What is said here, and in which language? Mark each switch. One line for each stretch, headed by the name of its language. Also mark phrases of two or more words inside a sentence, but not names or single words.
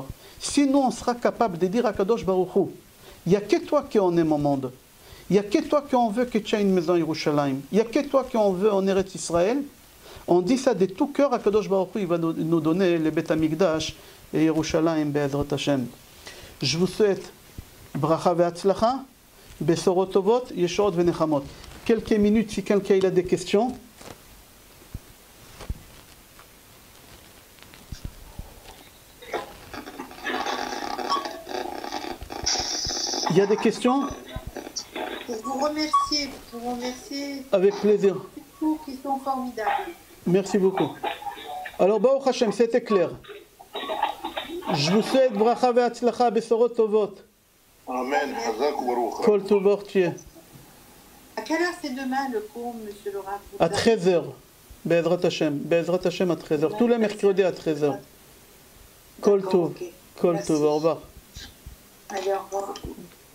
French: Si nous on sera capable de dire à
Hebrew: Kadosh Baruch Hu,
French: il n'y a que toi qui en aime au monde, il n'y a que toi qui en veut que tu aies une maison à Yerushalayim, il n'y a que toi qui en veut en Eretz Israël, on dit ça de tout cœur à
Hebrew: Kadosh Baruch Hu,
French: il va nous donner le
Hebrew: Bet Hamikdash
French: et Yerushalayim
Hebrew: Be'ezrat Hashem.
French: Je vous souhaite
Hebrew: bracha ve'atzlacha, besorot tovot, yeshorot ve'nechamot.
French: Quelques minutes si quelqu'un a des questions. Il y a des questions? Pour vous remercier. Avec plaisir. Tous qui sont formidables. Merci beaucoup. Alors,
Hebrew: Baruch Hashem,
French: c'était clair. Je vous souhaite
Hebrew: bracha ve'atzlacha besorot tovot.
French: Amen.
Hebrew: Kol tovot tieh.
French: À quelle heure c'est demain le cours, monsieur le Rav? À 13h.
Hebrew: Be'ezrat Hashem. Be'ezrat Hashem
French: à 13h. Tous les mercredis à 13h.
Hebrew: Kol tov. Kol tov.
French: Au revoir. Allez, au revoir.